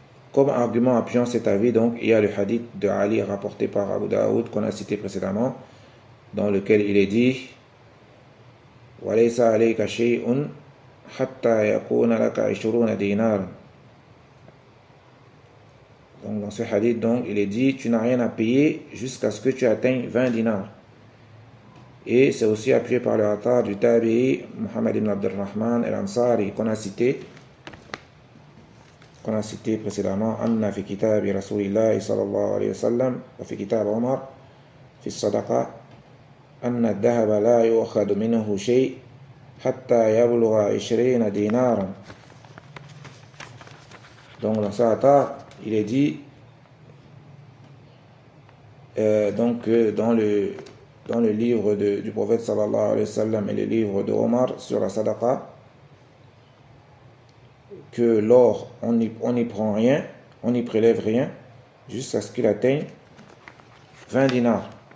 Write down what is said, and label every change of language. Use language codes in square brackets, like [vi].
[fr] Comme argument appuyant cet avis, donc, il y a le hadith de Ali rapporté par Abu Daoud qu'on a cité précédemment, dans lequel il est dit [ar] وَلَيْسَ عَلَيْكَ شَيْءٌ حَتَّى يَكُونَ لَكَ 20 دِينَارٌ. [fr] Donc, dans ce hadith, donc, il est dit tu n'as rien à payer jusqu'à ce que tu atteignes 20 dinars. Et c'est aussi appuyé par le hadith du Tabi'i Muhammad ibn Abdurrahman al-Ansari qu'on a cité précédemment [ar] أن في كتاب رسول الله صلى الله عليه وسلم وفي كتاب عمر في الصدقة أن الذهب لا يؤخذ منه شيء حتى يبلغ 20 دينارا. [fr] Donc dans ce hadith, il est dit dans le livre du prophète sallallahu alayhi wa sallam et le livre de Omar sur la sadaqa, que l'or, on n'y prend rien, on n'y prélève rien, jusqu'à ce qu'il atteigne 20 dinars.